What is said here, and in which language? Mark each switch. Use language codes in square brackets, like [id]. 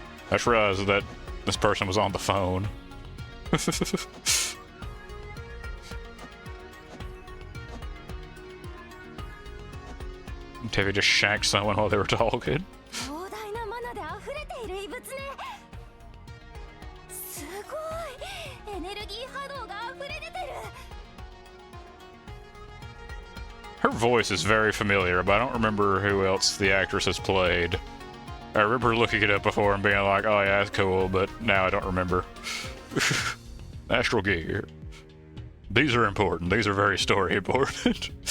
[en] I just realized that this person was on the phone. TEVI just shanked someone while they were talking. [ja] 膨大なマナで溢れている異物ね。すごい、エネルギー波動が溢れ出てる。 [en] Her voice is very familiar, but I don't remember who else the actress has played. I remember looking it up before and being like, oh yeah, that's cool, but now I don't remember. Astral Gear. These are important. These are very story important.